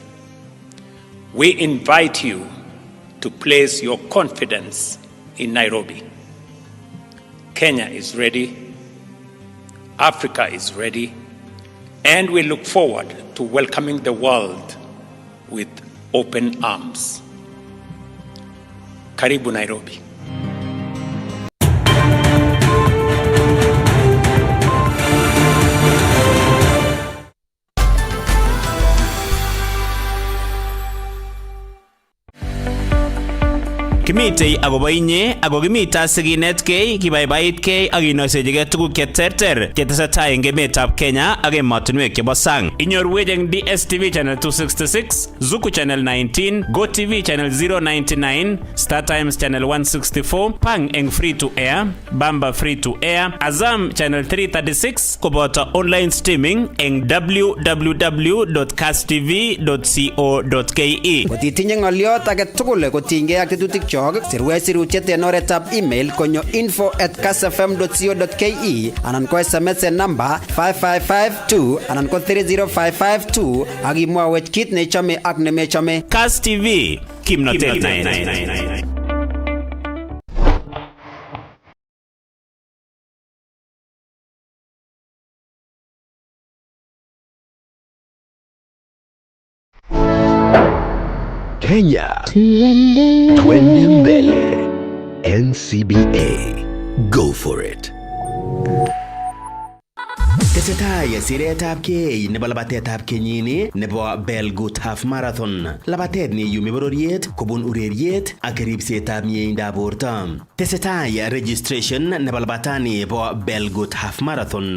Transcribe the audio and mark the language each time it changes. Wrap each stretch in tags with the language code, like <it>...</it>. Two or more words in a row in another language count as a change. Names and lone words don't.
<en>We invite you to place your confidence in Nairobi. Kenya is ready, Africa is ready, and we look forward to welcoming the world with open arms.</en> <sw>Karibu Nairobi.</sw> <kln>Kimitei agobo inye ago kimita siginetkei kibaibaitkei ak inoisechigei tuguk cheterter chetesetai eng emetab Kenya ak emotinwek chebo sang. Inyorwech eng DSTV channel 266, Zuku channel 19, GoTV channel 099, Star Times channel 164, Pang eng</kln> <en>free to air,</en> <kln>Bamba</kln> <en>free to air,</en> <kln>Azam channel 336 koboto</kln> <en>online streaming</en> <kln>eng www.kasstv.co.ke. Kotitinye ng'oliot age tugul kotinygei ak tetutik chok, sirwech sirutiet en oretab email konyo info@kassfm.co.ke anan ko SMS en namba 5552 anan ko 30552 ak imwawech kit nechome ak nemechome. Kass TV, kimnotet naet.</kln> <sw>Kenya, twende mbele.</sw> <en>NCBA, go for it.</en> <kln>Tesetai siretab kei nebo labatetab kenyini nebo Belgut Half Marathon. Labatet ni yumi bororiet kobun ureriet ak ribsetab mieindoab borto. Tesetai registration nebo labatani bo Belgut Half Marathon.</kln>